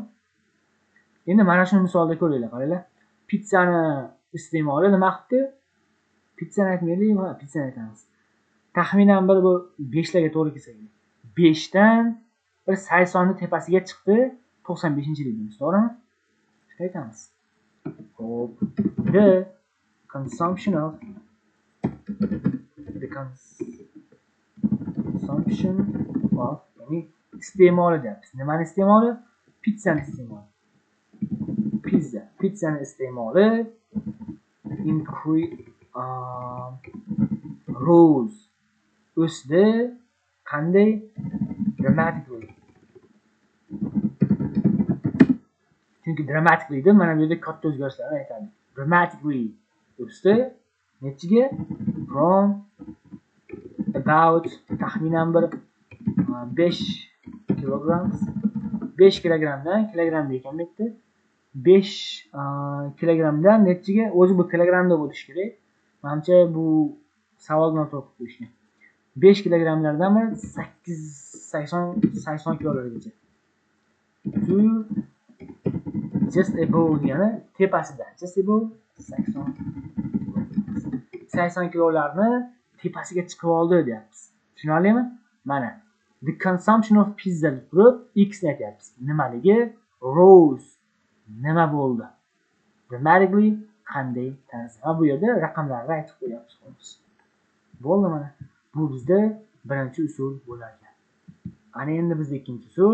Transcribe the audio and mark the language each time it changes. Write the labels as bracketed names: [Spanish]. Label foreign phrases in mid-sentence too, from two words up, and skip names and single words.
[Uzbek] Endi mana shu misolda ko'ringlar, qaranglar. Pizzani iste'moli nima qildi? Pizzani aytmaylik, pizzani aytamiz. Taxminan bir bu 5 larga to'g'ri kelsa, 5 dan bir saysonni tepasiga chiqdi, 95-yil deymiz, to'g'rimi? Shunday aytamiz. Hop. [English] The consumption of [Uzbek] ya'ni iste'moli deyapmiz. Nimani iste'moli? Pizzani iste'moli. Pizzani iste'moli rose o'sdi. Qanday? Dramatically. Chunki dramatically deb mana bu yerda katta o'zgarishlarni aytadi. Dramatically o'sdi. Nechiga? [English] From about [Uzbek] taxminan bir 5 kilograms 5 kilogramdan kilogramm ekan bu yerda 5 kilogramdan nechiga? O'zi bu kilogramda bo'lishi kerak. Menimcha bu savol noto'g'ri qo'yishgan. 5 kilogramlardan 80 kilolargacha. [English] To just above [Uzbek] degani tepasida. [English] Just above [Uzbek] 80 kilolarni tepasiga chiqib oldi deyapmiz. Tushunarlimi? Mana [English] the consumption of pizza [Uzbek] turib x aytyapmiz. Nimaligi? Rose. Nima bo'ldi? Dramatically qanday tarzda. Va bu yerda raqamlarni aytib qo'yapmiz xolos. Bo'ldi mana. Bu bizda birinchi usul bo'lar ekan. Ana endi bizda ikkinchi usul.